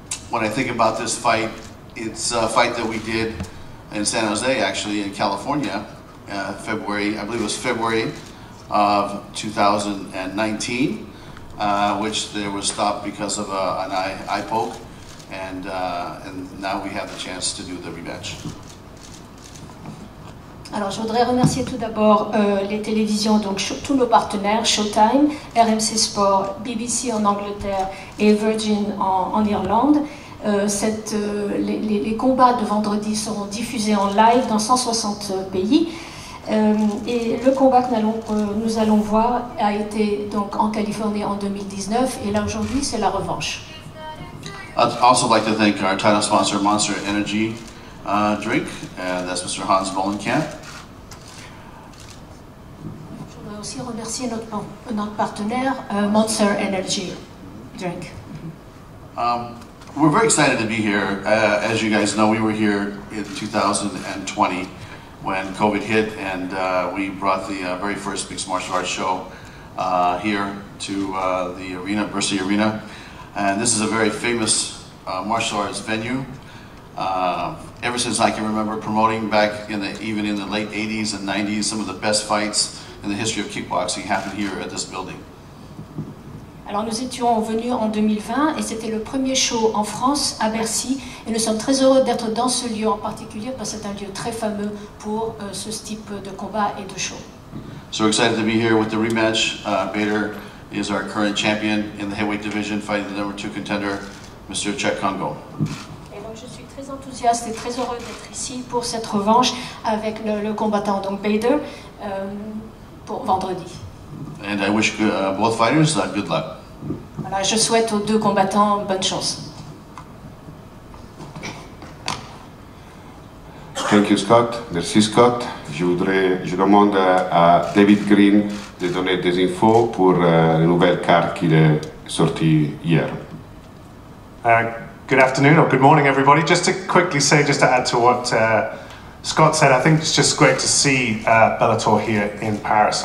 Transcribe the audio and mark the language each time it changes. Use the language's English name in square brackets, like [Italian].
[English] When I think about this fight, it's a fight that we did in San Jose, actually, in California, February, I believe it was February of 2019, which there was stopped because of an eye poke. And now we have the chance to do the rematch. [French] Alors je voudrais remercier tout d'abord les télévisions, donc tous nos partenaires, Showtime, RMC Sport, BBC en Angleterre et Virgin en Irlande. Les combats de vendredi seront diffusés en live dans 160 pays. Et le combat que nous allons voir a été donc en Californie en 2019 et là aujourd'hui c'est la revanche. [English] I'd also like to thank our title sponsor, Monster Energy drink, and that's Mr. Hans Vollenkamp. [French] Je voudrais aussi remercier notre partenaire, Monster Energy drink. [English] We're very excited to be here. As you guys know, we were here in 2020 when COVID hit, and we brought the very first mixed martial arts show here to the arena, Bercy Arena. And this is a very famous martial arts venue. Ever since I can remember promoting back even in the late 80s and 90s, some of the best fights in the history of kickboxing happened here at this building. [French] Alors nous étions venus en 2020 et c'était le premier show en France à Bercy et nous sommes très heureux d'être dans ce lieu en particulier parce que c'est un lieu très fameux pour ce type de combat et de show. [English] So excited to be here with the rematch. Bader is our current champion in the heavyweight division, fighting the number 2 contender, Mr. Cheick Kongo. [French] Et donc je suis très enthousiaste et très heureux d'être ici pour cette revanche avec le combattant donc Bader pour vendredi. [English] And I wish both fighters good luck. [French] Voilà, je souhaite aux deux combattants bonne chance. [English] Thank you, Scott. [French] Merci, Scott. Je demande à David Green de donner des infos pour la nouvelle carte qui est sortie hier. [English] Good afternoon or good morning, everybody. Just to quickly say, just to add to what Scott said, I think it's just great to see Bellator here in Paris.